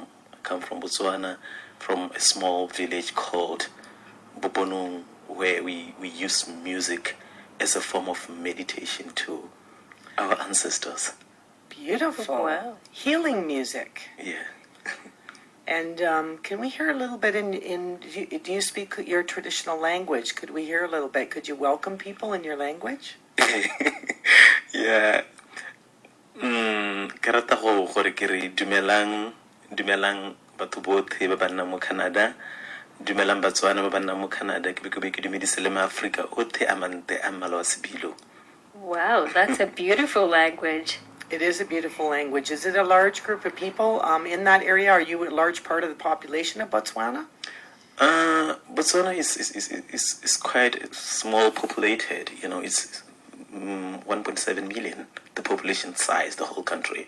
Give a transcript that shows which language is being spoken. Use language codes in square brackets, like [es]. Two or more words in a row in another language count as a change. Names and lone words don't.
[en] I come from Botswana, from a small village called Bobonung, where we use music as a form of meditation to our ancestors. Beautiful. Wow. Healing music. Yeah. And can we hear a little bit do you speak your traditional language? Could we hear a little bit? Could you welcome people in your language? Yeah. [tn] Ke rata go gore ke re dumelang batho botlhe ba ba nnang mo Canada, dumelang Batswana ba ba nnang mo Canada, ke be ke dumedise le maAfrika otlhe a mante a mmala wa sebilo. [en] Wow, that's a beautiful language. It is a beautiful language. Is it a large group of people in that area? Are you a large part of the population of Botswana? Botswana is quite small populated. It's 1.7 million, the population size, the whole country.